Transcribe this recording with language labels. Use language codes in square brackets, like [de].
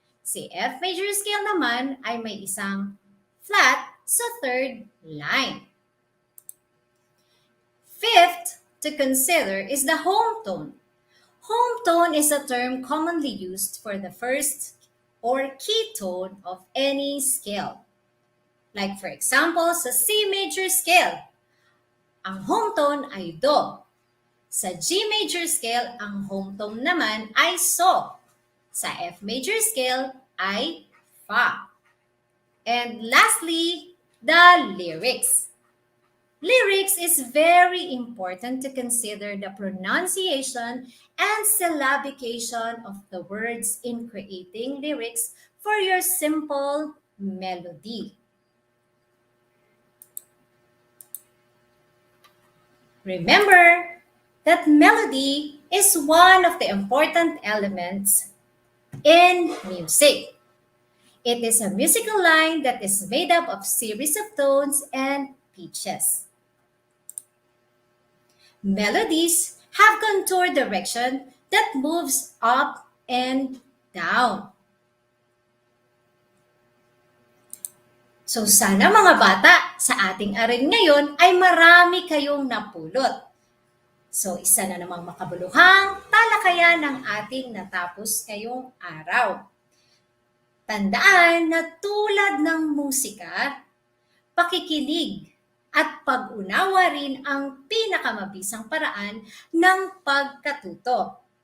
[tl] Si F major scale naman ay may isang flat sa 3rd line. [en] Fifth to consider is the home tone. Home tone is a term commonly used for the first or key tone of any scale. Like for example, [tl] sa C major scale, ang home tone ay Do. Sa G major scale, ang home tone naman ay So. Sa F major scale ay Fa. [en] And lastly, the lyrics. Lyrics is very important to consider the pronunciation and syllabication of the words in creating lyrics for your simple melody. Remember that melody is one of the important elements in music. It is a musical line that is made up of series of tones and pitches. Melodies have contour direction that moves up and down. [tl] So sana mga bata, sa ating aral ngayon ay marami kayong napulot. So isa na namang makabuluhang talakayan ng ating natapos ngayong araw. Tandaan na tulad ng musika, pakikinig at pag-unawa rin ang pinakamabisang paraan ng pagkatuto.